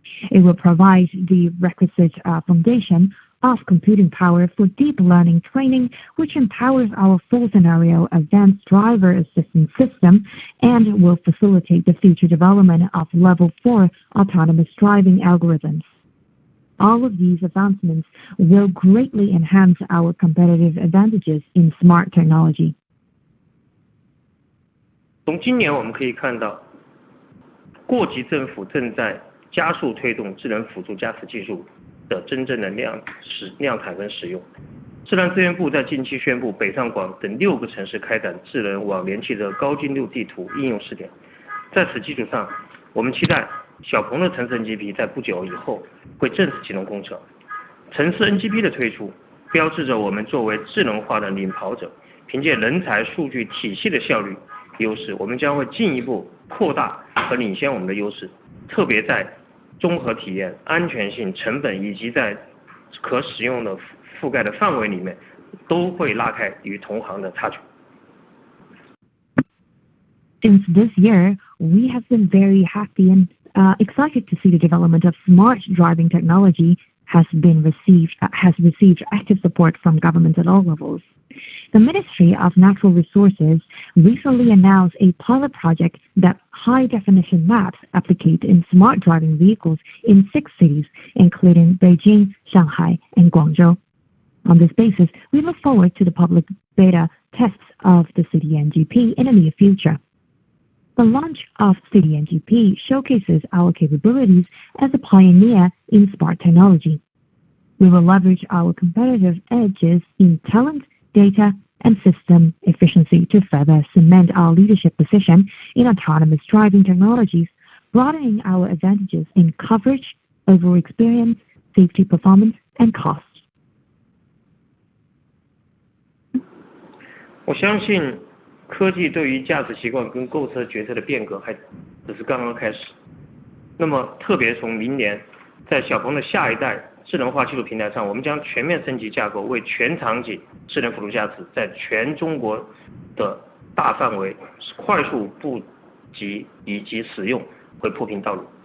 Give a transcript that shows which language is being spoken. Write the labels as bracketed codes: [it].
[en] It will provide the requisite foundation of computing power for deep learning training, which empowers our full scenario advanced driver assistance system and will facilitate the future development of level 4 autonomous driving algorithms. All of these advancements will greatly enhance our competitive advantages in smart technology. [zh] 从今年我们可以看到，各级政府正在加速推动智能辅助驾驶技术的真正的量产跟使用。自然资源部在近期宣布，北上广等6个城市开展智能网联汽车高精度地图应用试点。在此基础上，我们期待小鹏的城市 NGP 在不久以后会正式启动工程。城市 NGP 的推出，标志着我们作为智能化的领跑者，凭借人才数据体系的效率优势，我们将会进一步扩大和领先我们的优势，特别在综合体验、安全性、成本以及在可使用的覆盖的范围里面，都会拉开与同行的差距。 [en] Since this year, we have been very happy and excited to see the development of smart driving technology has received active support from government at all levels. The Ministry of Natural Resources recently announced a pilot project that high-definition maps applicate in smart driving vehicles in 6 cities, including Beijing, Shanghai, and Guangzhou. On this basis, we look forward to the public beta tests of the City NGP in the near future. The launch of City NGP showcases our capabilities as a pioneer in smart technology. We will leverage our competitive edges in talent, data, and system efficiency to further cement our leadership position in autonomous driving technologies, broadening our advantages in coverage, overall experience, safety performance, and cost. [zh] 我相信科技对于驾驶习惯跟购车决策的变革还只是刚刚开始。那么特别从明年，在小鹏的下一代智能化技术平台上，我们将全面升级架构，为全场景智能辅助驾驶在全中国的大范围快速布局以及使用会铺平道路。